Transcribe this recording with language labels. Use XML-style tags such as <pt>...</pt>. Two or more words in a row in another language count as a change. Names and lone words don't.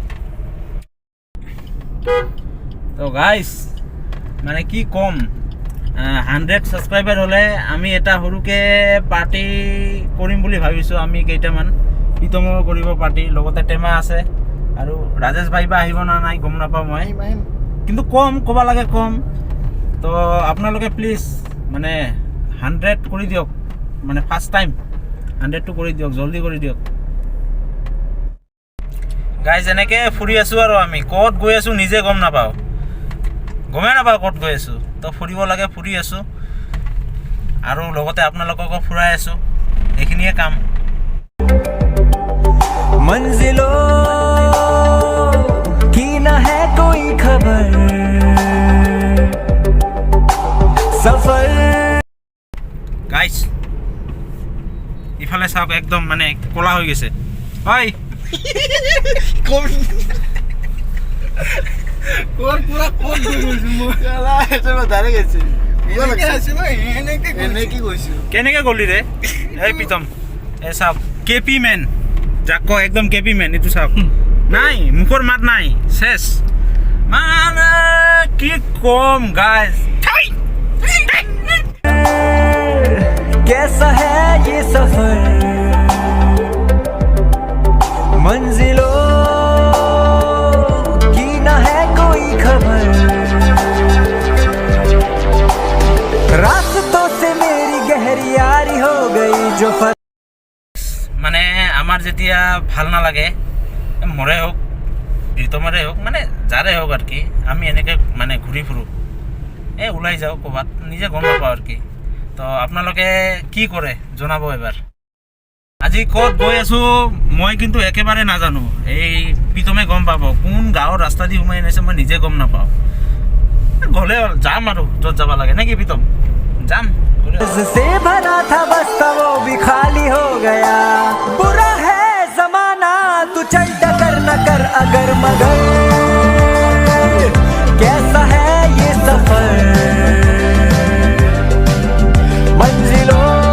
<as>তো গাইছ মানে কি কম 100 ছাবস্ক্ৰাইবাৰ হ'লে আমি এটা সৰুকৈ পাৰ্টি কৰিম বুলি ভাবিছোঁ আমি কেইটামান প্ৰীতমো কৰিব পাৰ্টি লগতে টেমা আছে আৰু ৰাজেশ ভাই বা আহিব না নাই গম নাপাওঁ মই কিন্তু ক'ব লাগে কম তো আপোনালোকে প্লিজ মানে 100 কৰি দিয়ক মানে</as> <en>first time</en> <as>100টো কৰি দিয়ক জলদি কৰি দিয়ক গাইজ এনেকৈ ফুৰি আছোঁ আৰু আমি ক'ত গৈ আছোঁ নিজে গমেই নাপাওঁ ক'ত গৈ আছোঁ তো ফুৰিব লাগে ফুৰি আছোঁ আৰু লগতে আপোনালোককো ফুৰাই আছোঁ এইখিনিয়ে কাম</as> <hi>मंजिलों की न है कोई खबर सफर</hi> <as>গাইজ ইফালে চাওক একদম মানে ক'লা হৈ গৈছে হয় কেনেকৈ গ'লি ৰে এই প্ৰীতম এই চাওক কেপি মেন যাক কয় একদম কেপি মেন এইটো চাওক নাই মুখৰ মাত নাই চেছ মানে কি কম গাইজ</as> <hi>कैसा है ये सफर मंजिलों की न है कोई खबर रास्तों से मेरी गहरी यारी हो गई जो</hi> <as>মানে আমাৰ যেতিয়া ভাল নালাগে মৰে হওক প্ৰীতমৰে হওক মানে যাৰে হওক আৰু কি আমি এনেকৈ মানে ঘূৰি ফুৰোঁ এই ওলাই যাওঁ ক'ৰবাত নিজে গম নাপাওঁ আৰু কি তো আপোনালোকে কি কৰে জনাব এবাৰ আজি ক'ত গৈ আছোঁ মই কিন্তু একেবাৰে নাজানো এই প্ৰীতমে গম পাব কোন গাঁৱৰ ৰাস্তা দি সোমাই আনিছে মই নিজে গম নাপাওঁ গ'লে যাম আৰু য'ত যাব লাগে নে কি প্ৰীতম যাম</as> <hi>से भरा था बस्ता वो भी खाली हो गया बुरा है जमाना तू चल टकर न कर अगर मगर कैसा है ये सफर मंजिलों</hi>